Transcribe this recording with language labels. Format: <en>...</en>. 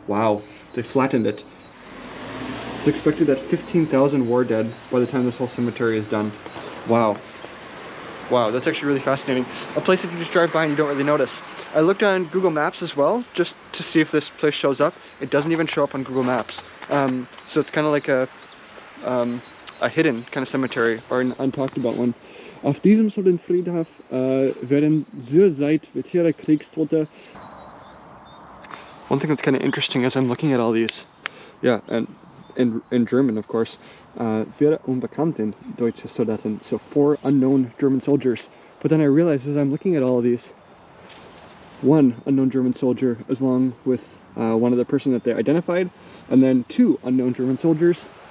<en>Wow, they flattened it. It's expected that 15,000 war dead by the time this whole cemetery is done. Wow. Wow, that's actually really fascinating. A place that you just drive by and you don't really notice. I looked on Google Maps as well, just to see if this place shows up. It doesn't even show up on Google Maps. So it's kind of like a a hidden kind of cemetery, or an untalked about one.</en> <de>Auf diesem Soldatenfriedhof werden zurzeit weitere Kriegstote.</de> <en>One thing that's kind of interesting as I'm looking at all these, yeah, and in German, of course,</en> <de>für unbekannten deutsche Soldaten,</de> <en>so 4 unknown German soldiers. But then I realized as I'm looking at all of these, 1 unknown German soldier as long with one of the person that they identified, and then 2 unknown German soldiers.</en>